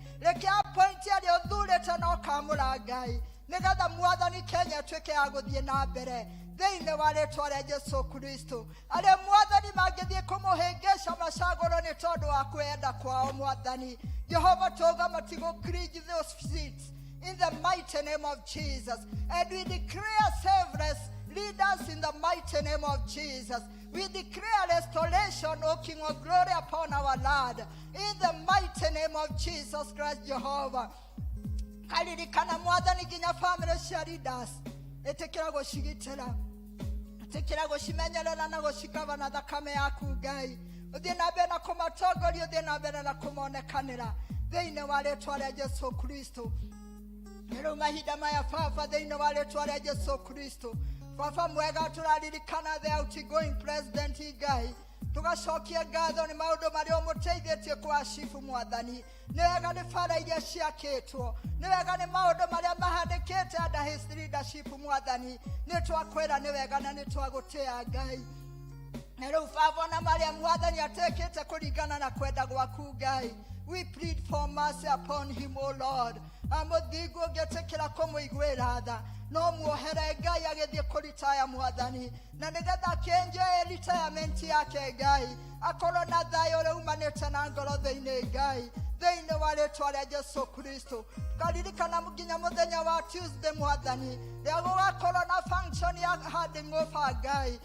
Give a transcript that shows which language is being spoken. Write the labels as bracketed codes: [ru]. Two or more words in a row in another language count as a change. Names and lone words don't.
[ki] Reke appointi arĩa ũthurĩte na ũkamũra Ngai, nĩgetha Mwathani Kenya ĩtuĩke ya gũthiĩ na mbere thĩinĩ wa rĩĩtwa rĩa Jesu Kristo. Arĩa Mwathani mangĩthiĩ kũmũhĩngĩca macagũrwo nĩ tondũ wa kwenda kwao Mwathani. Jehova tuuga matigũcringe [en] those seats in the mighty name of Jesus. And we declare selfless leaders in the mighty name of Jesus. We declare restoration, O King of glory, upon our land in the mighty name of Jesus Christ, Jehovah. [ki] Karirikana Mwathani nginya family cia leaders ĩtĩkĩra gũcigitĩra, ĩtĩkĩra gũcimenyerera na gũcikava na thakame yaku Ngai. uthie na mbere na kumatongoria uthie na mbere na kumonekanira thĩinĩ wa rĩĩtwa rĩa Jesu Kristo. Rĩu mahinda maya Baba thĩinĩ wa rĩĩtwa rĩa Jesu Kristo, Baba mwega tũraririkana [en] the outgoing president [ki] Ngai, tugacokia ngatho nĩ maũndũ marĩa ũmũteithĩtie kũacibu Mwathani. Nĩ wega nĩ bara iria ciakĩtwo, nĩ wega nĩ maũndũ marĩa mahandĩkĩte [en] under his leadership [ki] Mwathani. Nĩ twakwĩra nĩ wega na nĩ twagũtĩa Ngai. Na rĩu Baba na marĩa Mwathani atekĩte kũringana na kwenda gwaku Ngai, [en] we plead for mercy upon him, O Lord. [ki] Amũthingu ũngĩtĩkĩra kũmũiguĩra tha, no muohere Ngai agĩthiĩ kũritaya Mwathani, na nĩgetha akĩenjoy retirement yake Ngai, akorwo na thayũ ũrĩa umanĩte na ngoro thĩinĩ Ngai, thĩinĩ wa rĩĩtwa rĩa Jesu Kristo. Tukaririkana nginya mũthenya wa Tuesday Mwathani, rĩrĩa gũgakorwo na function ya [en] handing over [ki] Ngai.